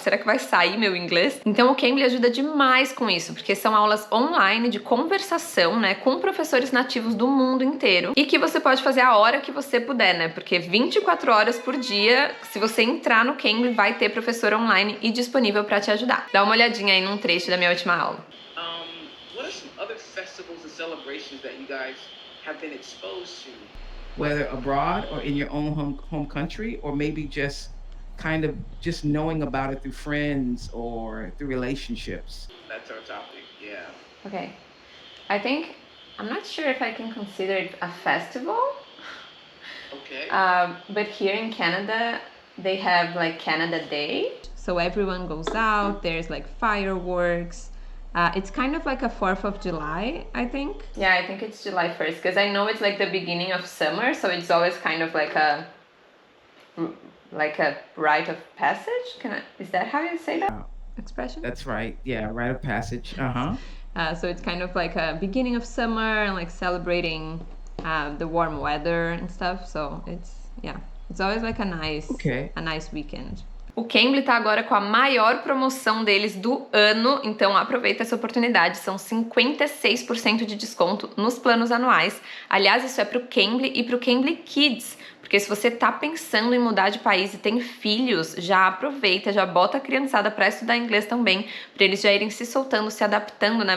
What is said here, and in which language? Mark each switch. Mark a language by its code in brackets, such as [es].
[pt] Será que vai sair meu inglês? Então o Cambly ajuda demais com isso, porque são aulas online de conversação, né, com professores nativos do mundo inteiro e que você pode fazer a hora que você puder, né? Porque 24 horas por dia, se você entrar no Cambly, vai ter professor online e disponível para te ajudar. Dá uma olhadinha aí num trecho da minha última aula. [en] What are some other festivals and celebrations that you guys have been exposed to? Whether abroad or in your own home country, or maybe just kind of just knowing about it through friends or through relationships? That's our topic, yeah. Okay. I think, I'm not sure if I can consider it a festival, Okay. but here in Canada, they have like Canada Day. So everyone goes out, there's like fireworks. It's kind of like a 4th of July, I think. Yeah, I think it's July 1st, because I know it's like the beginning of summer, so it's always kind of like a rite of passage. Is that how you say that expression? That's right. Yeah, rite of passage. So it's kind of like a beginning of summer and like celebrating the warm weather and stuff. So it's always like a nice weekend. [pt] O Cambly tá agora com a maior promoção deles do ano, então aproveita essa oportunidade, são 56% de desconto nos planos anuais. Aliás, isso é pro Cambly e pro Cambly Kids, Porque se você tá pensando em mudar de país e tem filhos, já aproveita, já bota a criançada pra estudar inglês também, pra eles já irem se soltando, se adaptando, né?